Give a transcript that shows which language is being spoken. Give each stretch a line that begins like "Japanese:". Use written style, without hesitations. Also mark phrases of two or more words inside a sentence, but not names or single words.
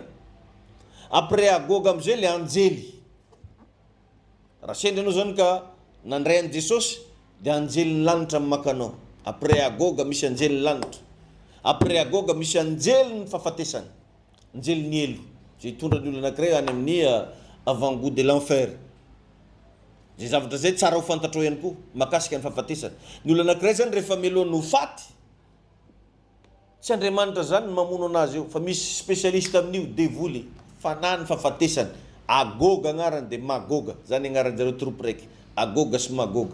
Malagasy: Après agoga am'izay le anjely. Raha sendra anao zany ka nandray an Jesosy, dia anjeliny lanitra maka anao. Après agoga misy anjeliny lanitra. Après agoga misy anjeliny fahafatesany, anjeliny elo. Zay hitondra ny olo anankiray any amin'ny
French: avant-goût de l'enfer.
Malagasy: Zay zavatra zay tsara ho fantatrao ihany koa makasika ny fahafatesany. Ny olo anankiray zany rehefa melohan'ny ho faty, tsy Andriamanitra zany mamono anazy eo, fa misy spécialiste amin'io devoly, fanany fahafatesany. Agoga agnarany dia magoga, zany agnarany zareo troupe raiky, agoga sy magoga.